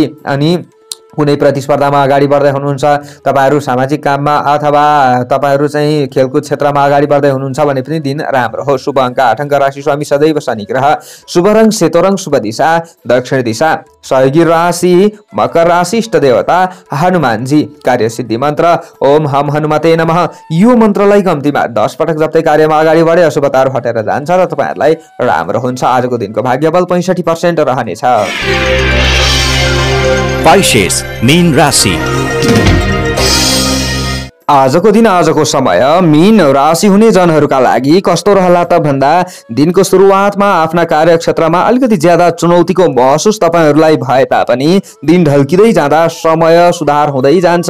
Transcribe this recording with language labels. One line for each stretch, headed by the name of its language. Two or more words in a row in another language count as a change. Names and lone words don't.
Nepali: अनि कुनै प्रतिस्पर्धामा अगाडि बढ्दै हुनुहुन्छ, तपाईहरु सामाजिक काममा अथवा तपाईहरु चाहिँ खेलकुद क्षेत्रमा अगाडि बढ्दै हुनुहुन्छ भने पनि दिन राम्रो हो। शुभ अङ्क 8 अङ्क, राशि स्वामी सदैव शनि ग्रह, शुभ रङ सेतो रङ, शुभ दिशा दक्षिण दिशा, सहयोगी राशि मकर राशि, इष्ट देवता हनुमानजी, कार्यसिद्धि मन्त्र
Sanskrit: ओम हम हनुमते नमः।
Nepali: यो मन्त्रलाई कम्तीमा 10 पटक जप्दै कार्यमा अगाडि बढे अशुभताहरू हटेर जान्छ र तपाईहरुलाई राम्रो हुन्छ। आजको दिनको भाग्यबल 65% रहनेछ। Pisces, मीन राशि। आजको दिन, आजको समय मीन राशि हुने जनहरूका लागि कस्तो रहला त भन्दा दिनको सुरुवातमा आफ्ना कार्यक्षेत्रमा अलिकति ज्यादा चुनौतीको महसुस तपाईहरुलाई भए तापनि दिन ढल्किँदै जाँदा समय सुधार हुँदै जान्छ।